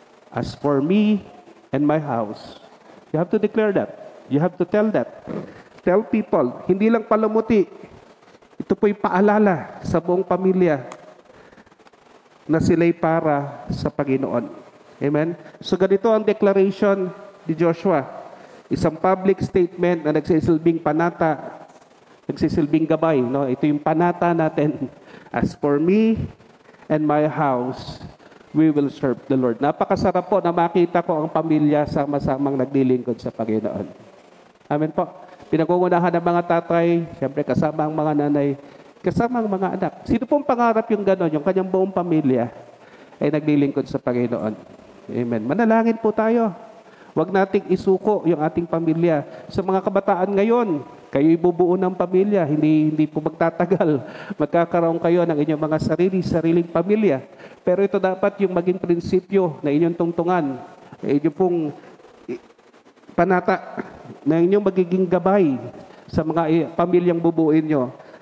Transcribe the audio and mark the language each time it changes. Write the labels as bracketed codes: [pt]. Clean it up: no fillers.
[en] As for me and my house, you have to declare that. You have to tell that. Tell people, [tl] hindi lang palamuti. Ito po'y paalala sa buong pamilya na sila'y para sa Panginoon. Amen? So ganito ang declaration ni Joshua. Isang public statement na nagsisilbing panata, nagsisilbing gabay. No? Ito yung panata natin. [en] As for me and my house, we will serve the Lord. [tl] Napakasarap po na makita ko ang pamilya sama-samang naglilingkod sa Panginoon. Amen po. Pinag-uunahan ng mga tatay, siyempre kasama ang mga nanay, kasama ang mga anak. Sino pong pangarap yung gano'n, yung kanyang buong pamilya ay naglilingkod sa Panginoon? Amen. Manalangin po tayo. Huwag nating isuko yung ating pamilya. Sa mga kabataan ngayon, kayo'y bubuo ng pamilya. Hindi po magtatagal. Magkakaroon kayo ng inyong mga sariling pamilya. Pero ito dapat yung maging prinsipyo na inyong tungtungan. Inyong pong panata na inyong magiging gabay sa mga pamilyang bubuin nyo.